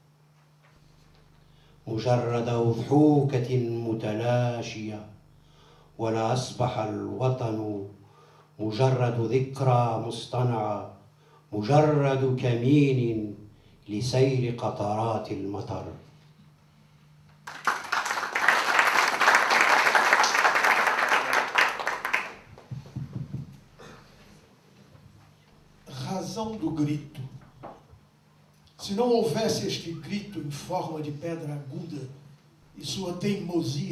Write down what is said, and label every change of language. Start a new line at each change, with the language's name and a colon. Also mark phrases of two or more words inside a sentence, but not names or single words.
Arabic: مجرد أضحوكة متلاشية ولا أصبح الوطن مجرد ذكرى مصطنعة، مجرد كمين لسيل قطرات المطر.
Portuguese: Razão do grito. Se não houvesse este grito em forma de pedra aguda e sua teimosia